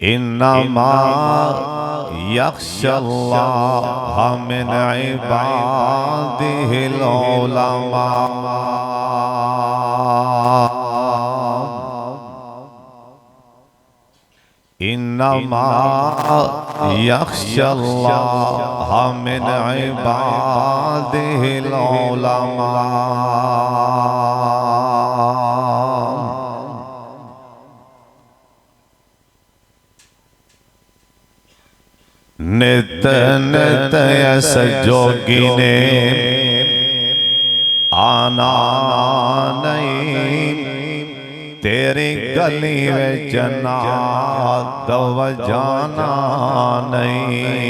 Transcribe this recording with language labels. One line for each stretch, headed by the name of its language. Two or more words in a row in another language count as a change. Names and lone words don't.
Arabic: إنما يخشى الله من عباده العلماء. إنما يخشى الله من عباده العلماء.
Punjabi: نت نت ایس جوگی نے آنا نہیں، تیری گلی میں جنا دو جانا نہیں.